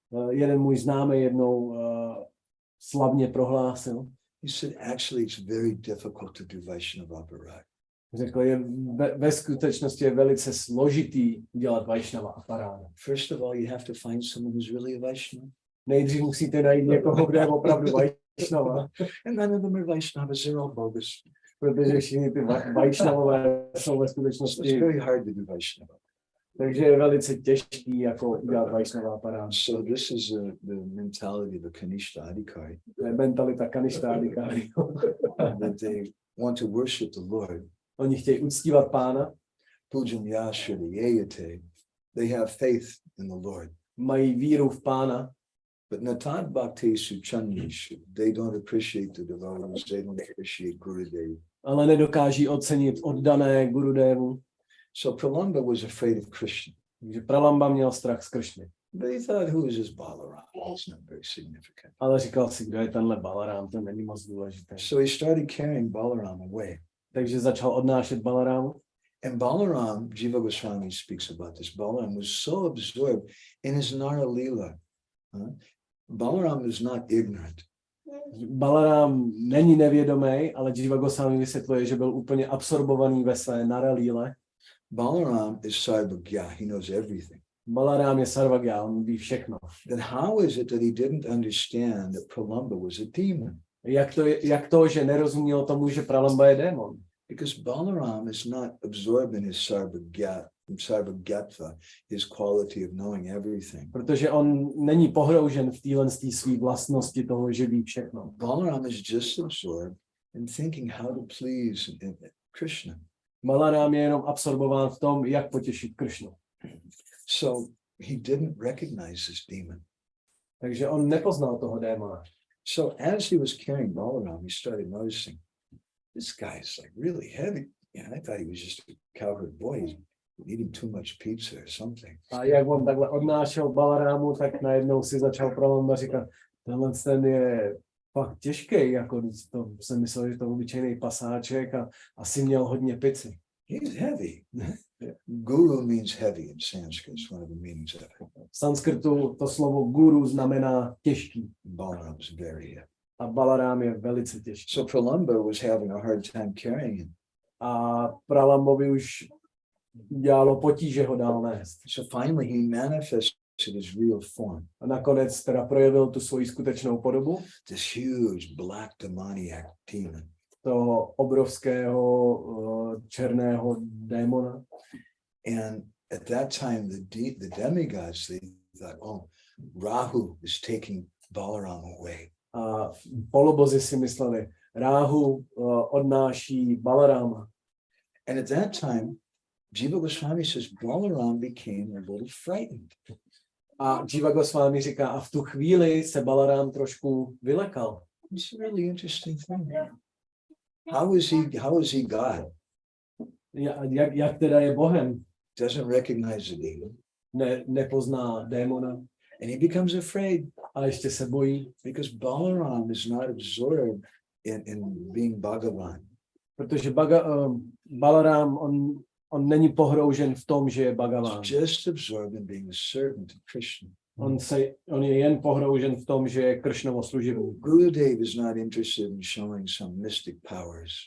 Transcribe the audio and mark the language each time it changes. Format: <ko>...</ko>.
<cs>Jeden můj známý jednou slavně prohlásil.</cs> <en>He said, actually, it's very difficult to do Vaishnava aparat.</en> <cs>Řekl, ve skutečnosti je velice složitý udělat Vaishnava aparát.</cs> <en>First of all, you have to find someone who's really a Vaishnava.</en> <cs>Nejdřív musíte najít někoho, kdo je opravdu Vaishnava.</cs> <en>And none of them are Vaishnavas, they're all bogus.</en> <cs>Protože všichni ty Vaishnavové jsou ve</cs> <en>So</en> <cs>skutečnosti.</cs> <en>it's very hard to do Vaishnava.</en> <cs>Takže je velice těžký jako udělat Vaishnava aparát.</cs> <en>So this is the mentality of the Kanishta Adhikari.</en> <cs>To je mentalita Kanishta Adhikari.</cs> <en>That they want to worship the Lord.</en> <cs>Oni chtějí uctívat Pána. Pujan Yashri Yeyate.</cs> <en>They have faith in the Lord.</en> <cs>Mají víru v Pána.</cs> <en>But</en> <sa>Natad Bhaktesu Chandishu,</sa> <en>they don't appreciate the devotees, they don't appreciate Gurudev.</en> <cs>Ale nedokáží ocenit oddané Gurudevu.</cs> <en>So Pralamba was afraid of Krishna.</en> <cs>Takže Pralamba měl strach z Kršny.</cs> <en>But he thought, who is this Balaram? It's not very significant.</en> <cs>Ale říkal si, kdo je tenhle Balarám, to není moc důležité.</cs> <en>So he started carrying Balaram away.</en> <cs>Takže začal odnášet Balarámu.</cs> <en>And Balaram, Jiva Goswami speaks about this, Balaram was so absorbed in his Nara Leela. Balaram is not ignorant.</en> <cs>Balarám není nevědomý, ale Jiva Goswami vysvětluje, že byl úplně absorbovaný ve své Nara Leele.</cs> <en>Balaram is Sarvagya, he knows everything.</en> <cs>Balarám je Sarvagya, on ví všechno.</cs> <en>Then how is it that he didn't understand that Pralamba was a demon?</en> <cs>Jak to, že nerozuměl tomu, že Pralamba je démon?</cs> <en>Because Balaram is not absorbed in his sarvagyatva, his quality of knowing everything.</en> <cs>Protože on není pohroužen v téhle své vlastnosti toho, že ví všechno.</cs> <en>Balaram is just absorbed in thinking how to please Krishna.</en> <cs>Balarám je jenom absorbován v tom, jak potěšit Kršnu.</cs> <en>So he didn't recognize this demon.</en> <cs>Takže on nepoznal toho démona.</cs> <en>So as he was carrying Balaram, he started noticing this guy's like really heavy. Yeah, I thought he was just a cowherd boy. He's eating too much pizza or something.</en> <cs>A jak on takhle odnášel Balarámu, tak najednou si začal Pralamba říkat, tenhle ten je fakt těžký, jako to jsem myslel, že to je obyčejný pasáček a asi měl hodně pici.</cs> <en>He's heavy. Guru means heavy in Sanskrit. It's one of the meanings of it.</en> <cs>V sanskrtu to slovo guru znamená těžký.</cs> <en>Balaram is very heavy.</en> <cs>A Balarám je velice těžký.</cs> <en>So Pralamba was having a hard time carrying him.</en> <cs>A Pralambovi už dělalo potíže ho dál nést.</cs> <en>So finally he manifested his real form.</en> <cs>A nakonec teda projevil tu svoji skutečnou podobu.</cs> <en>This huge black demoniac demon.</en> <cs>Toho obrovského černého démona.</cs> <en>And at that time, the demigods, they thought, oh, Rahu is taking Balaram away.</en> <cs>A polobozi si mysleli, Ráhu odnáší Balarama.</cs> <en>And at that time, Jiva Goswami says Balaram became a little frightened.</en> <cs>A Jiva Goswami říká, a v tu chvíli se Balarám trošku vylekal.</cs> <en>It's a really interesting thing. How is he God?</en> <cs>Jak teda je Bohem?</cs> <en>Doesn't recognize the demon.</en> <cs>Nepozná démona.</cs> <en>And he becomes afraid.</en> <cs>A ještě se bojí.</cs> <en>Because Balaram is not absorbed in being Bhagavan.</en> <cs>Protože Balarám, on není pohroužen v tom, že je Bhagavan.</cs> <en>He's just absorbed in being a servant to Krishna.</en> <cs>On je jen pohroužen v tom, že je Kršnovo služebník.</cs> <en>Gurudev is not interested in showing some mystic powers.</en>